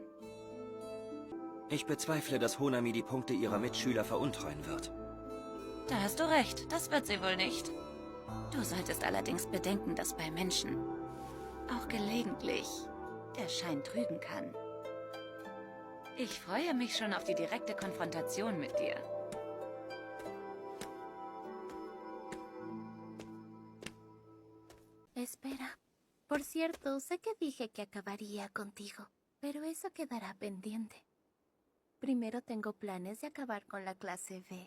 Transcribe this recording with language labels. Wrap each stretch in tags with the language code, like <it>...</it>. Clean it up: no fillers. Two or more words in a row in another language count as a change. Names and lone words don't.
<de>Ich bezweifle, dass Honami die Punkte ihrer Mitschüler veruntreuen wird. Da hast du recht, das wird sie wohl nicht. Du solltest allerdings bedenken, dass bei Menschen auch gelegentlich der Schein trügen kann. Ich freue mich schon auf die direkte Konfrontation mit dir.</de> <es>Espera. Por cierto, sé que dije que acabaría contigo, pero eso quedará pendiente. Primero tengo planes de acabar con la clase B.</es>